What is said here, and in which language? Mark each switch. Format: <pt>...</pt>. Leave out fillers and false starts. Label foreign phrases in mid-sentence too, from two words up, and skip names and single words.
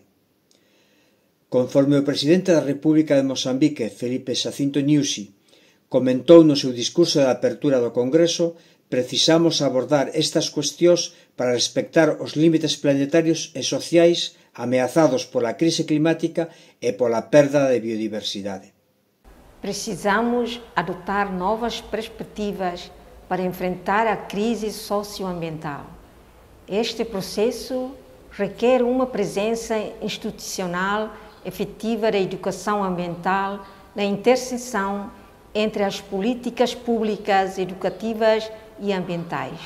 <gl>Conforme o presidente da República de Mozambique, Felipe Xacinto Nyusi, comentou no seu discurso de apertura do Congreso, precisamos abordar estas cuestións para respectar os límites planetarios e sociais ameazados pola crise climática e pola perda de biodiversidade.</gl> <pt>Precisamos adotar novas perspectivas para enfrentar a crise socioambiental. Este processo requer uma presença institucional efetiva da educação ambiental na interseção entre as políticas públicas educativas e ambientais.</pt>